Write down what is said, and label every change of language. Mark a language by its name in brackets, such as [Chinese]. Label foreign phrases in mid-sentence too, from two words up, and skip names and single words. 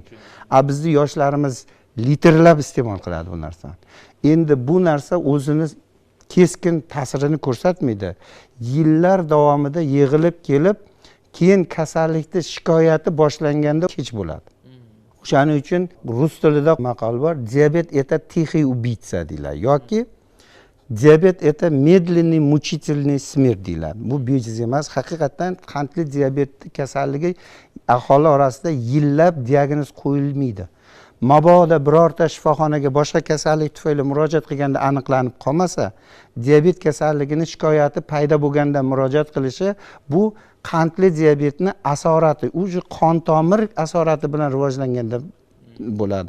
[Uzbek] Bizning yoshlarimiz litrlab iste'mol qiladi bu narsani. Endi bu narsa o'zini keskin ta'sirini ko'rsatmaydi. Yillar davomida yig'ilib kelib, keyin kasallikning shikoyati boshlanganda kech bo'ladi. O'shaning uchun rus tilida maqol bor, [Russian] diabet это тихий убийца [Uzbek] deyiladi yoki [Russian] diabet это медленный мучительный смерть [Uzbek] deyiladi. Bu bejiz emas, haqiqatan qandli diabet kasalligi aholi orasida yillab diagnoz qo'yilmaydi. Mabodo birorta shifoxonaga boshqa kasallik tufayli murojaat qilganda aniqlanib qolmasa, diabet kasalligini shikoyati paydo bo'lganda murojaat qilishi bu qandli diabetni asorati, o'sha qon tomir asorati bilan rivojlanganda bo'ladi.